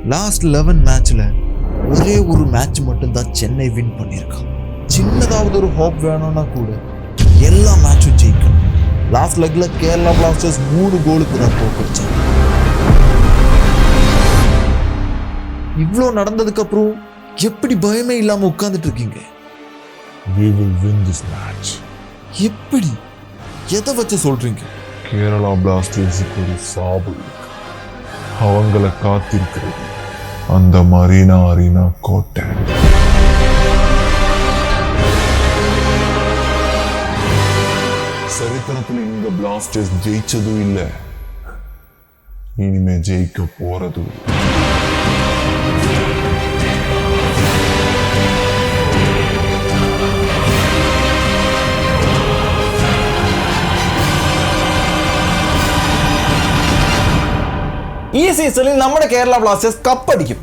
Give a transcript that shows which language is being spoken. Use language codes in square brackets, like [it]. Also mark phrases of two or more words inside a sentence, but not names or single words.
[ta] லாஸ்ட் 11 மேட்ச்ல ஒரே ஒரு மேட்ச் மட்டும்தான் சென்னை வின் பண்ணியிருக்கான். சின்னதாவது ஒரு ஹோப் வேணும்னா கூட எல்லா மேட்சும் ஜெயிக்கணும். [en] last legla [ta] கேரளா பிளாஸ்டர்ஸ் 3 கோலுக்கு தான் தோற்கடிச்சாங்க. இவ்வளோ நடந்ததுக்கு அப்புறம் எப்படி பயமே இல்லாம உட்கார்ந்துட்டு இருக்கீங்க? [en] We will win this match. [ta] எப்படி? எதை வச்சு சொல்றீங்க? கேரளா பிளாஸ்டர்ஸுக்கு ஒரு சாபு அவங்கள காத்திருக்கிறது அந்த மரீனா அரீனா கோட்டை. சரித்திரத்தில் இந்த பிளாஸ்டர்ஸ் ஜெயிச்சதும் இல்லை, இனிமே ஜெயிக்க போறதும் இல்லை. [ml] ഈ സീസണിൽ നമ്മുടെ കേരള ബ്ലാസ്റ്റേഴ്സ് കപ്പടിക്കും.